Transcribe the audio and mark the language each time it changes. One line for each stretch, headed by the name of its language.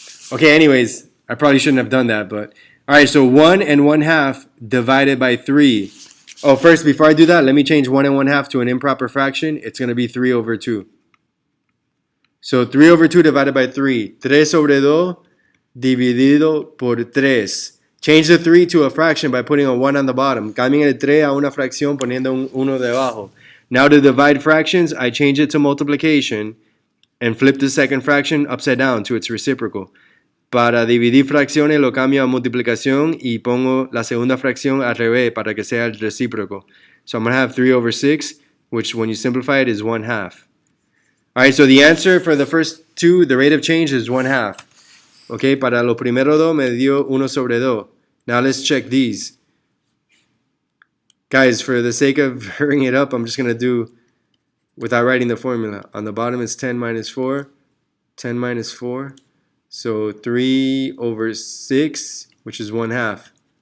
English: Okay, anyways, I probably shouldn't have done that, but all right, so 1 and 1 half divided by 3. Oh, first, before I do that, let me change 1 and 1 half to an improper fraction. It's going to be 3 over 2. So 3 over 2 divided by 3.
Spanish: 3 sobre 2 dividido por 3.
English: Change the 3 to a fraction by putting a 1 on the bottom.
Spanish: Cambien el 3 a una fracción poniendo un 1 debajo.
English: Now to divide fractions, I change it to multiplication and flip the second fraction upside down to its reciprocal.
Spanish: Para dividir fracciones lo cambio a multiplicación y pongo la segunda fracción al revés para que sea el recíproco.
English: So I'm going to have 3 over 6, which when you simplify it is 1 half. All right, so the answer for the first two, the rate of change is 1 half.
Spanish: Okay, para lo primero dos me dio 1 sobre 2.
English: Now let's check these. Guys, for the sake of hurrying it up, I'm just going to do without writing the formula. On the bottom it's 10 minus 4. 10 minus 4. So 3 over 6, which is 1 half.